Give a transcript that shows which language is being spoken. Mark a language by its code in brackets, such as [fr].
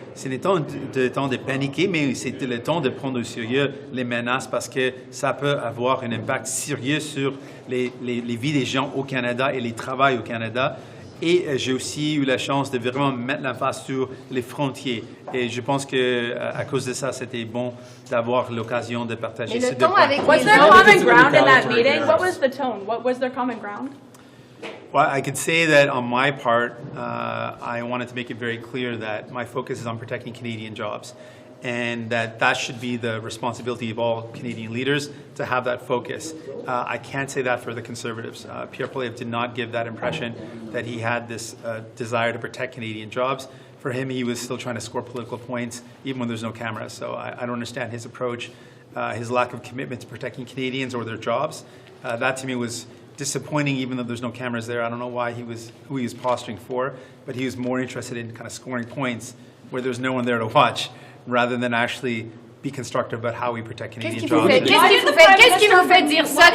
[fr] Ce n'est pas le temps de paniquer, mais c'est le temps de prendre au sérieux les menaces parce que ça peut avoir un impact sérieux sur les vies des gens au Canada et les travails au Canada. Et j'ai aussi eu la chance de vraiment mettre l'emphase sur les frontières. Et je pense que à cause de ça, c'était bon d'avoir l'occasion de partager ces deux points. [en] Was there common ground in that meeting? What was the tone? What was their common ground? Well, I could say that on my part, I wanted to make it very clear that my focus is on protecting Canadian jobs. And that should be the responsibility of all Canadian leaders to have that focus. I can't say that for the Conservatives. Pierre Poilievre did not give that impression that he had this desire to protect Canadian jobs. For him, he was still trying to score political points, even when there's no cameras. So I don't understand his approach, his lack of commitment to protecting Canadians or their jobs. That to me was disappointing, even though there's no cameras there. I don't know why who he was posturing for, but he was more interested in kind of scoring points where there's no one there to watch, rather than actually be constructive about how we protect Canadian jobs. [fr] Qu'est-ce qui vous fait dire ça?